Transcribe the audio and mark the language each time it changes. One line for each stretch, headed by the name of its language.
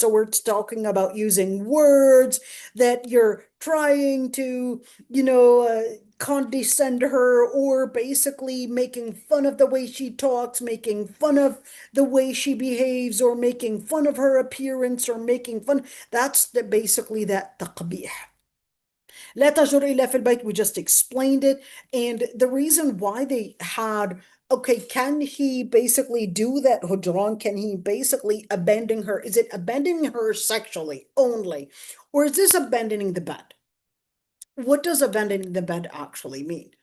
English: So we're talking about using words that you're trying to, condescend her, or basically making fun of the way she talks, making fun of the way she behaves, or making fun of her appearance, or making fun. That's basically that تقبيح.
Arabic: لا تجر إلا في البيت,
English: we just explained it. And the reason why they had, okay, can he basically do that hujran? Can he basically abandon her? Is it abandoning her sexually only? Or is this abandoning the bed? What does abandoning the bed actually mean?